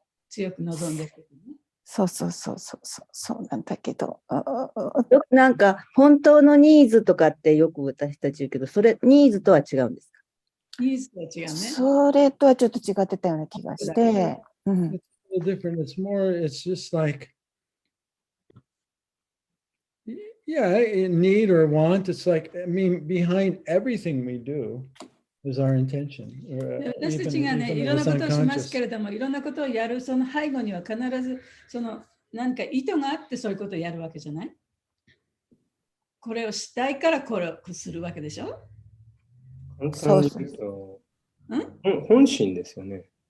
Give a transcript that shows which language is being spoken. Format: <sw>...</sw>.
<ja>強く望んでることね。そうなんだけど。なんか本当のニーズとかってよく私たち言うけど、それニーズとは違うんですか？ニーズとは違うね。それとはちょっと違ってたような気がして。</ja> <en>It's different. It's more, it's just like, yeah, need or want. It's like, I mean, behind everything we do is our intention.</en> <ja>私たちがね、いろんなことをしますけれども、いろんなことをやるその背後には必ずその何か意図があってそういうことをやるわけじゃない？これをしたいからこれをするわけでしょ？簡単に言うと、本心ですよね。</ja>